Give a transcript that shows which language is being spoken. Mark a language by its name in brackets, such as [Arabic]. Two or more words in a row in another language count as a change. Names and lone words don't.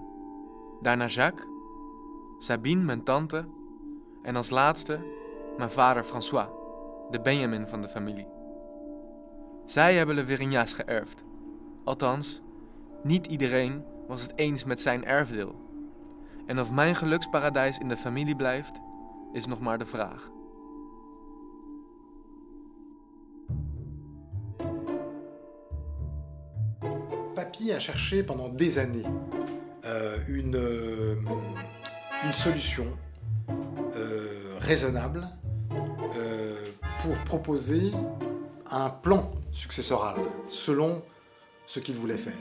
[Dutch] Daarna Jacques, Sabine, mijn tante en als laatste mijn vader François, de Benjamin van de familie. Zij hebben Le Virignaz geërfd. Althans, niet iedereen was het eens met zijn erfdeel. En of mijn geluksparadijs in de familie blijft, is nog maar de vraag. [French] Papy a cherché pendant des années une solution raisonnable pour proposer un plan successoral selon ce qu'il voulait faire.